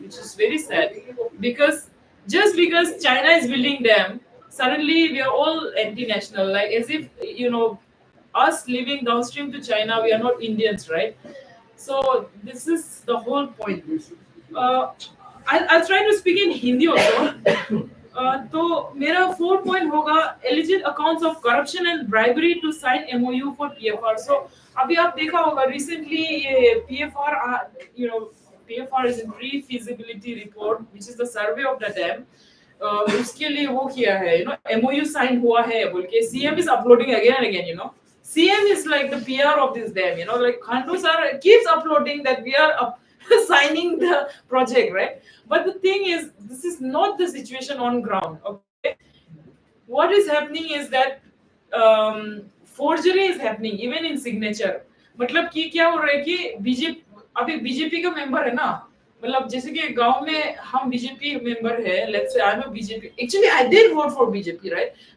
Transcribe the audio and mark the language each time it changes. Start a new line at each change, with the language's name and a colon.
English: Which is very sad, because just because China is building dam, suddenly we are all anti-national, like as if us living downstream to China, we are not Indians, right? So this is the whole point. Uh, I'll try to speak in Hindi also.
Hindi: तो मेरा 4 point होगा
English: Alleged accounts of corruption and bribery to sign MOU for PFR. So
Hindi: अभी आप देखा होगा
English: Recently ये PFR PFR is in pre feasibility report which is the survey of the dam.
Hindi: उसके लिए वो किया है एमओयू साइन हुआ है बोल के
English: CM is uploading again and again. CM is like the PR of this dam. Like Khandu sir keeps uploading that we are signing the project, right? But the thing is, this is not the situation on ground. Okay, what is happening is that forgery is happening even in signature.
Hindi: मतलब कि क्या हो रहा है कि BJP अभी BJP का member है ना. मतलब जैसे कि गांव में हम बीजेपी मेंबर है,
English: Let's say I am a BJP, actually I did vote for BJP, right?